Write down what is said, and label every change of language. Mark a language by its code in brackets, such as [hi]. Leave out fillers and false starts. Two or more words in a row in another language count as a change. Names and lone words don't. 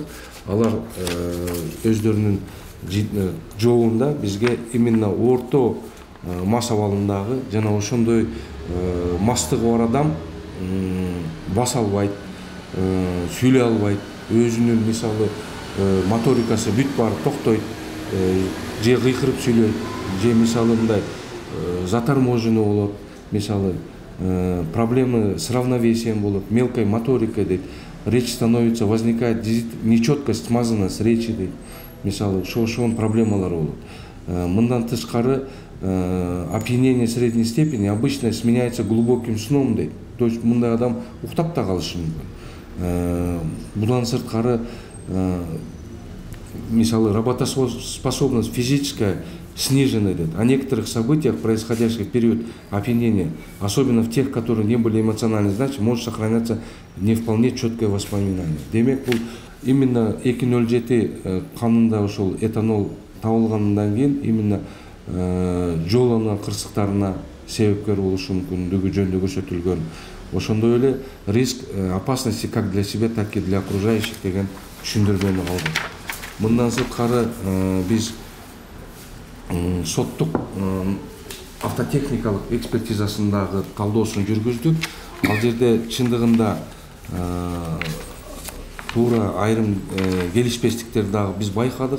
[ky] Алар өздөрүнүн жообунда бизге именно орто мас абалындагы жана ошондой мастыгы бар адам баса албайт, сүйлөй албайт, өзүнүн мисалы моторикасы бүт баары токтойт, же кыйкырып сүйлөйт, же мисалы мындай заторможенный болот, мисалы [ru] проблемы с равновесием [ky] болот, [ru] мелкой моторикой [ky] дейт, [ru] речь становится, возникает нечеткость, смазанность речи [ky] дейт, мисалы ошол проблемалар болот. Мындан тышкары [ru] опьянение средней степени обычно сменяется глубоким сном дейт. То есть [ky] мындай адам уктап да калышы мүмкүн. Будан сырткары мисалы [ru] работоспособность физическая снижена [ky] дейт. [ru] О некоторых событиях, происходящих в период опьянения, особенно в тех, которые не были эмоционально значимы, может сохраняться не вполне четкое воспоминание. [ky] Демек бул именно 2,07 канында ошол этанол табылгандан кийин именно жол кырсыктарына себепкер болушу мүмкүндүгү жөнүндө көрсөтүлгөн. Ошондой эле [ru] риск опасности как для себя, так и для окружающих [ky] деген түшүндүрмөнү алдык. Мындан сырткары биз соттук автотехникалык экспертизасындагы талдоосун жүргүздүк. Ал жерде чындыгында туура айрым келишпестиктерди дагы биз байкадык.